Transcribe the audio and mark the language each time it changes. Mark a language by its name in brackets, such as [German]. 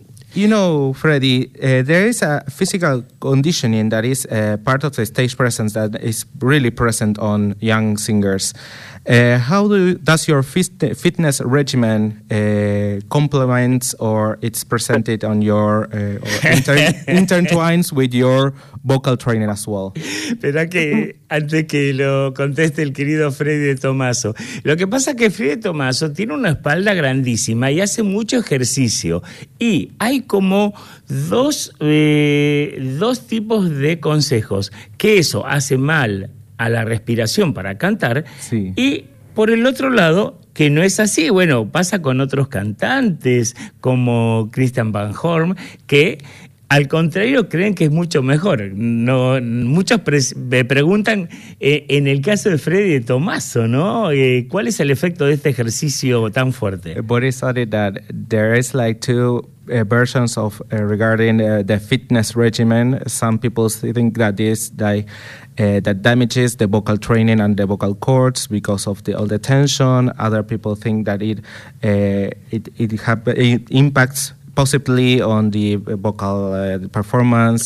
[English] You know, Freddie, there is a physical conditioning that is part of the stage presence that is really present on young singers. How does your fitness regimen complement or it's presented on your intertwines with your vocal training as well? [Spanish] Espera que antes que lo conteste el querido Freddy de Tomaso. Lo que pasa es que Freddy de Tomaso tiene una espalda grandísima y hace mucho ejercicio. Y hay como dos tipos de consejos. Que eso hace mal a la respiración para cantar, sí. Y por el otro lado, que no es así. Bueno, pasa con otros cantantes como Christian Van Horn, que al contrario creen que es mucho mejor. No, muchos me preguntan, en el caso de Freddy Tomaso, ¿no? ¿Cuál es el efecto de este ejercicio tan fuerte? [English] Boris added that there is like two versions of regarding the fitness regimen. Some people think that this that damages the vocal training and the vocal cords because of all the tension. Other people think that it impacts possibly on the vocal performance.